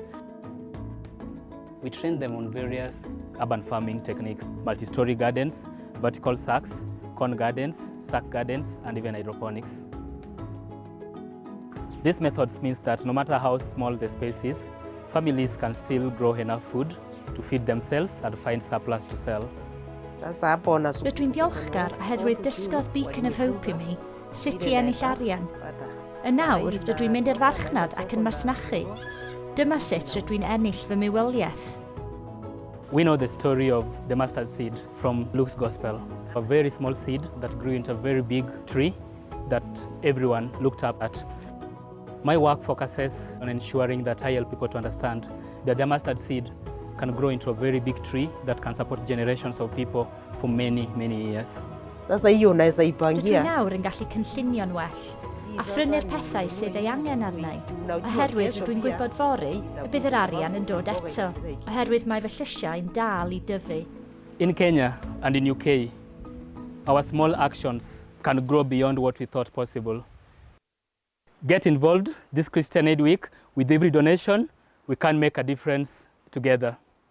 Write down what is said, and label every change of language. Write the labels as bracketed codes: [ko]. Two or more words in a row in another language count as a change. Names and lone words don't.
[en] We train them on various urban farming techniques, multi-story gardens, vertical sacks, corn gardens, sack gardens, and even hydroponics. These methods means that no matter how small the space is, families can still grow enough food to feed themselves and find surplus to sell. [cy] Rydw i'n ddiolchgar oherwydd dysgodd Beacon of Hope I mi sut I ennill arian. Yn nawr, rydw i'n mynd i'r farchnad ac yn masnachu. Dyma sut rydw i'n ennill fy mywoliaeth. [en] We know the story of the mustard seed from Luke's Gospel, a very small seed that grew into a very big tree that everyone looked up at. My work focuses on ensuring that I help people to understand that the mustard seed can grow into a very big tree that can support generations of people for many, many years. [cy] Rydw i nawr yn gallu cynllunio'n well, a phrynu'r pethau sydd ei angen arnau, oherwydd rydw i'n gwybod fory y bydd yr arian yn dod eto, oherwydd mae fy llysiau'n dal I dyfu. [en] In Kenya and in UK, our small actions can grow beyond what we thought possible. Get involved this Christian Aid Week. With every donation, we can make a difference together.